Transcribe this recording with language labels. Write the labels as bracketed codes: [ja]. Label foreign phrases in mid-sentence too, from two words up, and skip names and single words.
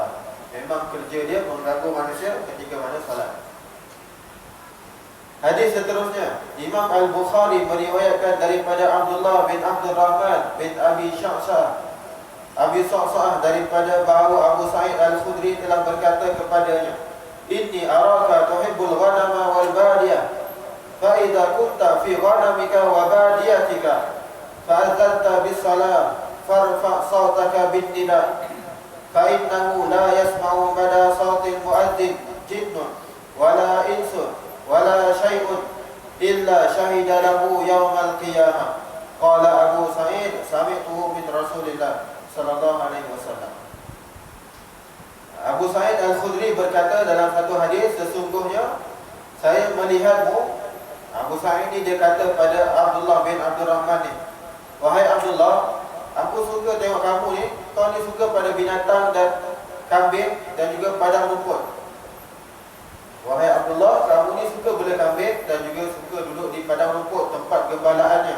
[ms] Memang kerja dia mengganggu manusia ketika mana salat. Hadis seterusnya, Imam Al-Bukhari meriwayatkan daripada Abdullah bin Abdul Rahman bin Abi Sa'sa'ah daripada bahawa Abu Sa'id Al-Khudri telah berkata kepadanya, [ar] "إني أراك تحب الغنم والبادية فإذا كنت في غنمك وباديتك فأذنت بالسلام فارفع صوتك بالنداء فإنه لا يسمع مدى صوت المؤذن جن ولا إنس ولا شيء إلا شهد له يوم القيامة." قال أبو سعيد سمعته من رسول الله صلى الله عليه وسلم." [ms] Abu Sa'id Al-Khudri berkata dalam satu hadis, "Sesungguhnya saya melihatmu." Abu Sa'id ini dia kata pada Abdullah bin Abdul Rahman ni, "Wahai Abdullah, aku suka tengok kamu ni, kau ni suka pada binatang dan kambing dan juga padang rumput. Wahai Abdullah, kamu ni suka bela kambing dan juga suka duduk di padang rumput, tempat gembalaannya."